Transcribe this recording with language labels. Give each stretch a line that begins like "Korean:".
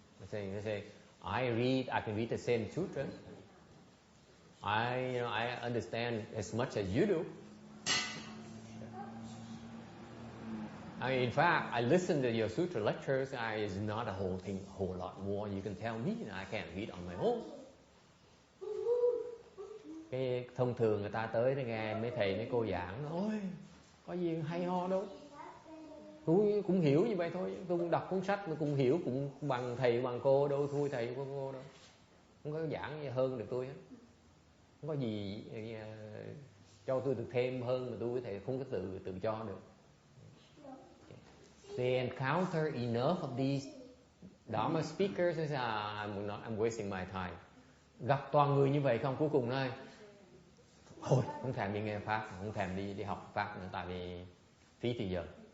English: They say, I can read the same sutra. I understand as much as you do. In fact, I listen to your sutra lectures. It's not a whole lot more. You can tell me, I can't read on my own.
Vietnamese: Cái thông thường người ta tới để nghe mấy thầy mấy cô giảng, ôi có gì hay ho đâu, tôi cũng hiểu như vậy thôi, tôi cũng đọc cuốn sách tôi cũng hiểu cũng bằng thầy bằng cô đâu, thua thầy của cô đâu, không có giảng gì hơn được tôi hết, không có gì cho tôi được thêm hơn mà tôi với thầy không có tự cho được.
English: They encounter enough of these Dharma speakers, I'm wasting my time.
Vietnamese: Gặp toàn người như vậy không, cuối cùng nói thôi không thèm đi nghe pháp, không thèm đi học pháp nữa, tại vì phí thời giờ.